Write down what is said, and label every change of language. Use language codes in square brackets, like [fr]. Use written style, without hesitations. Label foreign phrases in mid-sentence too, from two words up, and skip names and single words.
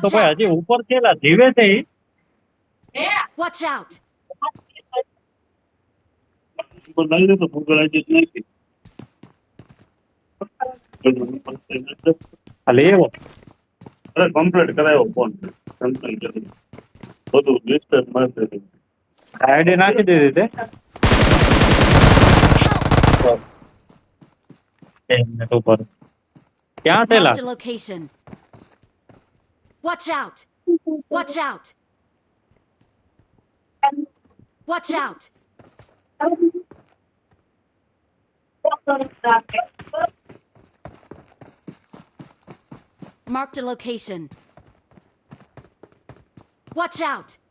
[gu] તો ભાઈ હજી ઉપર છે લા, જીવે છે ઈ. [en] Watch out! [gu] ખાલી એવો કમ્પ્લીટ કરાયો ફોન બધું ડિસ્ટન્સ મળશે. આઈડી નાખી દીધી તે એક મિનિટ ઉપર ક્યાં છે લા? [en] Marked a location. Watch out! Watch out! Watch out! Marked a location. Watch out!